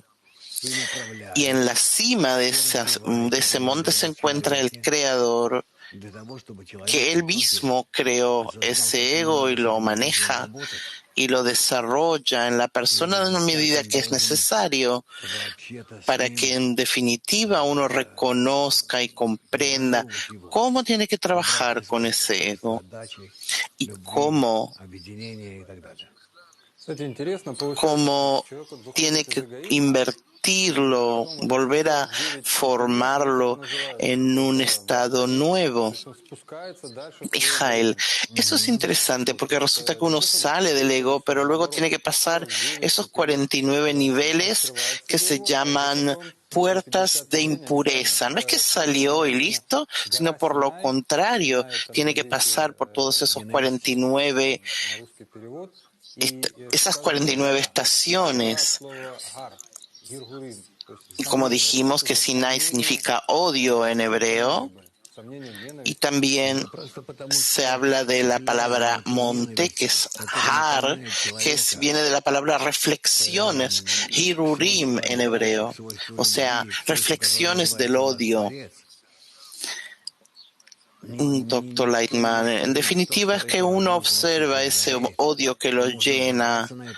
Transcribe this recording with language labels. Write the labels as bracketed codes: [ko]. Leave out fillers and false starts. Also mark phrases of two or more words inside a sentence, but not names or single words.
[es] Y en la cima de ese monte se encuentra el Creador, que él mismo creó ese ego y lo maneja y lo desarrolla en la persona en una medida que es necesario para que en definitiva uno reconozca y comprenda cómo tiene que trabajar con ese ego y [ru] Кстати, интересно, получается, что [es] cómo [ru] человек вот выходит [es] tiene [ru] из [es] que [ru] эгоизма, [es] invertirlo, [ru] потом он [es] volver a [ru] начинает двигать свой эгоизм, как это [es] formarlo [ru] называется, [es] en un [ru] это [es] estado [ru] варпинг, [es] nuevo. [ru] то есть он спускается дальше в свой [es] Mijael, [ru] эгоизм. [es] eso es interesante [ru] Вот [es] porque resulta [ru] это [es] que uno [ru] действительно [es] sale del [ru] то [es] ego, [ru] есть [es] pero luego tiene [ru] наоборот, [es] que pasar [ru] 49 [es] esos [ru] период, [es] 49 niveles [ru] открывает [es] que [ru] себе [es] se [ru] его, а уже [es] llaman [ru] потом на [es] puertas de [ru] 50-й день официально [es] impureza. No es que [ru] становится [es] salió y [ru] действительно [es] listo, sino [ru] гора [es] por lo [ru] Синай. [es] contrario, [ru] Синай это на [es] tiene que [ru] иврите [es] pasar por todos esos 49, [ru] на русский перевод. И [es] esas [ru] сказано, [es] 49 [ru] гора от [es] estaciones. [ru] слова гар, гиргурим, то есть [es] Y como [ru] сомнение, вот [es] dijimos [ru] что-то [es] que [ru] за [es] Sinai [ru] сомнение, [es] significa odio en [ru] чувство [es] hebreo, [ru] дружбы, сомнение, [es] y [ru] ненависть. [es] también se habla de la palabra monte, que es har, viene de la palabra reflexiones, hirurim en hebreo, o sea, reflexiones del odio. Doctor Lightman, en definitiva es que uno observa ese odio que lo llena.